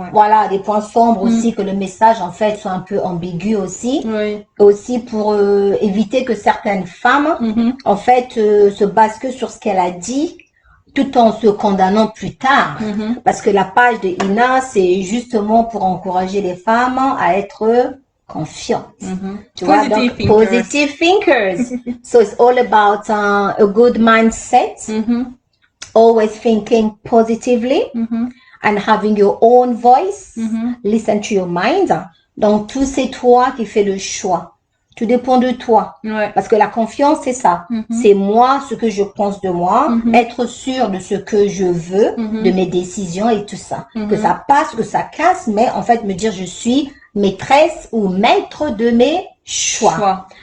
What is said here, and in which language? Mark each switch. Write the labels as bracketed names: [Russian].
[French] voilà, des points sombres aussi, que le message en fait soit un peu ambigu aussi, aussi pour éviter que certaines femmes en fait se basent que sur ce qu'elle a dit tout en se condamnant plus tard, parce que la page de Ina c'est justement pour encourager les femmes à être confiantes, tu vois, donc [English] positive thinkers. So it's all about a good mindset. Always thinking positively and having your own voice. Listen to your mind. [French] Donc, tout c'est toi qui fais le choix. Tout dépend de toi. Parce que la confiance, c'est ça. C'est moi, ce que je pense de moi, être sûr de ce que je veux, de mes décisions et tout ça. Que ça passe, que ça casse, mais en fait, me dire je suis maîtresse ou maître de mes choix.